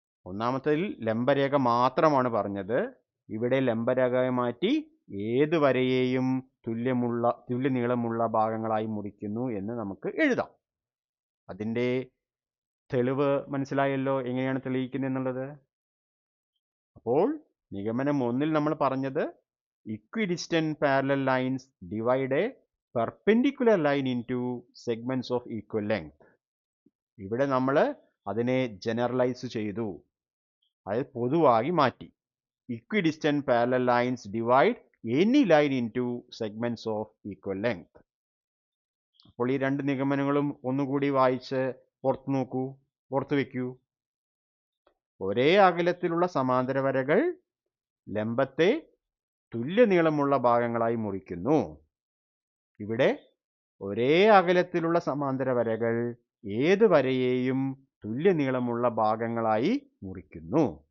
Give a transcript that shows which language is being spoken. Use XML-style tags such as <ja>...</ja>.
<ml>ഒന്നാമത്തേതിൽ ലംബരേഖ മാത്രമാണ് പറഞ്ഞത്. ഇവിടെ ലംബരേഖയെ മാറ്റി ഏത് വരയെയും തുല്യ നീളമുള്ള ഭാഗങ്ങളായി മുറിക്കുന്നു എന്ന് നമുക്ക് എഴുതാം. അതിൻ്റെ തെളിവ് മനസ്സിലായല്ലോ, എങ്ങനെയാണ് തെളിയിക്കുന്നത് എന്നുള്ളത്. അപ്പോൾ നിഗമനം 1ൽ നമ്മൾ പറഞ്ഞത്</ml> <en>equidistant parallel lines divide a perpendicular line into segments of equal length.</en> <ml>ഇവിടെ നമ്മൾ അതിനെ ജനറലൈസ് ചെയ്തു, അതായത് പൊതുവായി മാറ്റി.</ml> <en>equidistant parallel lines divide any line into segments of equal length.</en> <ml>അപ്പോൾ ഈ രണ്ട് നിഗമനങ്ങളും ഒന്നുകൂടി വായിച്ച് പുറത്ത് നോക്കൂ, പുറത്ത് വയ്ക്കൂ. ഒരേ അകലത്തിലുള്ള സമാന്തര വരകൾ ലംബത്തെ തുല്യ നീളമുള്ള ഭാഗങ്ങളായി മുറിക്കുന്നു. ഇവിടെ ഒരേ അകലത്തിലുള്ള സമാന്തര വരകൾ ഏത് വരയെയും തുല്യ നീളമുള്ള ഭാഗങ്ങളായി മുറിക്കുന്നു.</ml>